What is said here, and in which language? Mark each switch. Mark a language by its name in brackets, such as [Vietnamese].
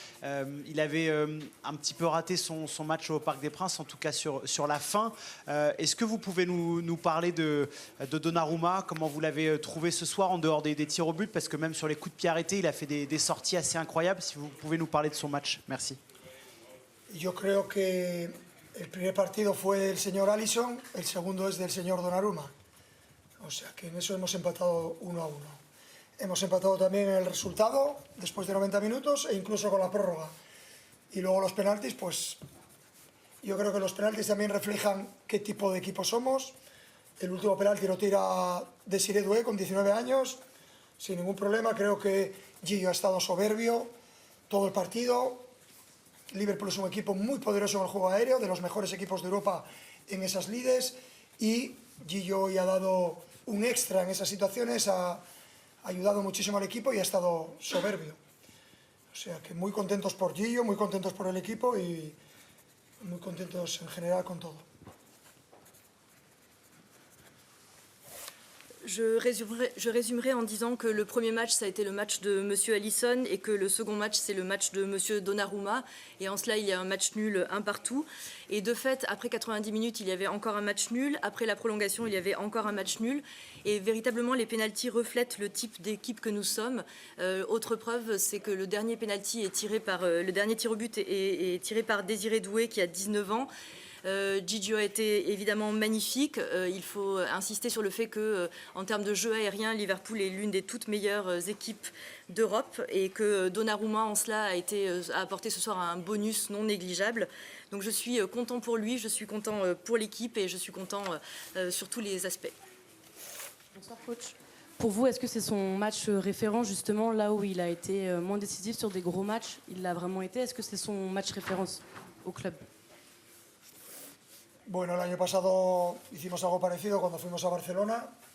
[French] Il avait un petit peu raté son match au Parc des Princes, en tout cas sur la fin. Est-ce que vous pouvez nous parler de Donnarumma, comment vous l'avez trouvé ce soir en dehors des tirs au but? Parce que même sur les coups de pied arrêtés, il a fait des sorties assez incroyables. Si vous pouvez nous parler de son match, merci. [Spanish] Yo creo que el primer partido fue del señor Alisson, el segundo es del señor Donnarumma. O sea que en eso hemos empatado 1-1. Hemos empatado también el resultado después de 90 minutos e incluso con la prórroga. Y luego los penaltis, pues yo creo que los penaltis también reflejan qué tipo de equipo somos. El último penalti lo tira Desiré Doué con 19 años, sin ningún problema. Creo que Gillo ha estado soberbio todo el partido. Liverpool es un equipo muy poderoso en el juego aéreo, de los mejores equipos de Europa en esas lides y Gillo hoy ha dado un extra en esas situaciones, ha ayudado muchísimo al equipo y ha estado soberbio. O sea que muy contentos por Gillo, muy contentos por el equipo y muy contentos en general con todo. [French] Je résumerai en disant que le premier match, ça a été le match de M. Alisson et que le second match, c'est le match de M. Donnarumma. Et en cela, il y a un match nul un partout. Et de fait, après 90 minutes, il y avait encore un match nul. Après la prolongation, il y avait encore un match nul. Et véritablement, les pénaltys reflètent le type d'équipe que nous sommes. Autre preuve, c'est que le dernier pénalty est tiré par le dernier tir au but est tiré par Désiré Doué qui a 19 ans. Gigio a été évidemment magnifique. Il faut insister sur le fait que, en termes de jeu aérien, Liverpool est l'une des toutes meilleures équipes d'Europe et que Donnarumma, en cela, a apporté ce soir un bonus non négligeable. Donc je suis content pour lui, je suis content pour l'équipe et je suis content sur tous les aspects. Bonsoir coach. Pour vous, est-ce que c'est son match référent justement là où il a été moins décisif sur des gros matchs? Il l'a vraiment été. Est-ce que c'est son match référence au club? [Spanish] Bueno, el año pasado hicimos algo parecido cuando fuimos a Barcelona.